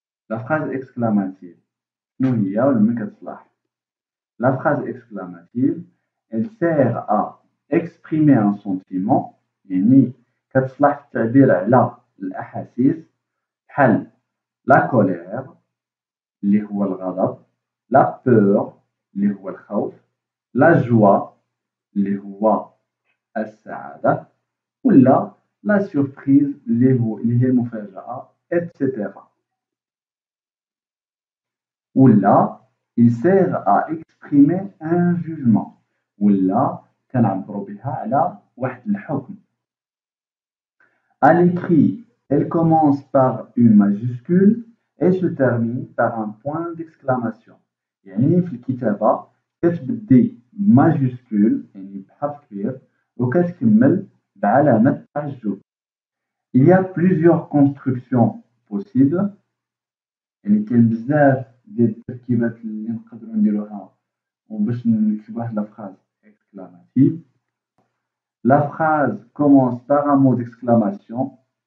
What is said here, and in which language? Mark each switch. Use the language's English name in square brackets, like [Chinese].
[Arabic] لا فراز اكسكلاماتيف شنو هي ومن كتصلح؟ [French] La phrase exclamative, elle sert à exprimer un sentiment, [Arabic] يعني كتصلح في التعبير على الأحاسيس بحال [French] la colère [Arabic] اللي هو الغضب، [French] la peur [Arabic] اللي هو الخوف، [French] la joie [Arabic] اللي هو السعادة، ولا [French] la surprise [Arabic] اللي هي المفاجأة etc. ولا [French] il sert à exprimer un jugement [Arabic] ولا كنعبروا بها على واحد الحكم. [French] À l'écrit, elle commence par une majuscule et se termine par un point d'exclamation. [Arabic] يعني في الكتابة كتبدي بماجسكول يعني بحرف كبير وكتكمل بعلامة تعجب. [French] Il y a plusieurs constructions possibles. [Arabic] يعني كاين بزاف ديال التركيبات اللي نقدروا نديروها باش نكتبوا واحد لا فراز exclamative. [French] La phrase commence par un mot d'exclamation.